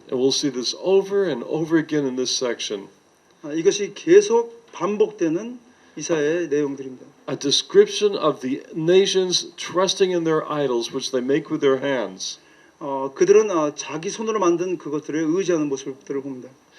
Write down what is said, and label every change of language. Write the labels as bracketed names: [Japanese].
[English] And we'll see this over and over again in this section. [Korean] 이것이 계속 반복되는 이사야의 내용들입니다. [English] A description of the nations trusting in their idols, which they make with their hands, [Korean] 그들은 자기 손으로 만든 그것들에 의지하는 모습들을 봅니다.